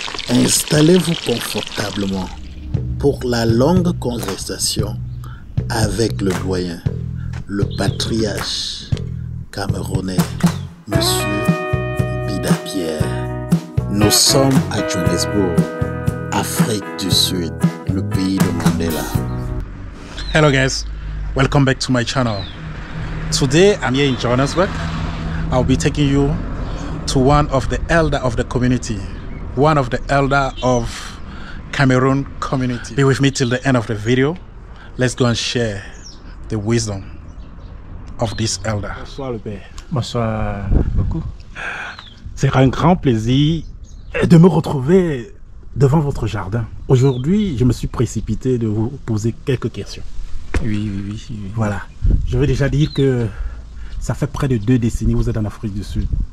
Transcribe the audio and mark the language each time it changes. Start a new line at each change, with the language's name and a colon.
French: Installez-vous confortablement pour la longue conversation avec le doyen, le patriarche camerounais, Monsieur Mbida Pierre. Nous sommes à Johannesburg, Afrique du Sud, le pays de Mandela.
English: Hello guys, welcome back to my channel. Today I'm here in Johannesburg. I'll be taking you to one of the elder of the community, one of the elder of Cameroon community. Be with me till the end of the video. Let's go and share the wisdom of this elder.
French: Bonsoir le père. Bonsoir beaucoup. C'est un grand plaisir de me retrouver devant votre jardin. Aujourd'hui, je me suis précipité de vous poser quelques questions. Oui. Voilà. Je veux déjà dire que ça fait près de 2 décennies que vous êtes en Afrique du Sud.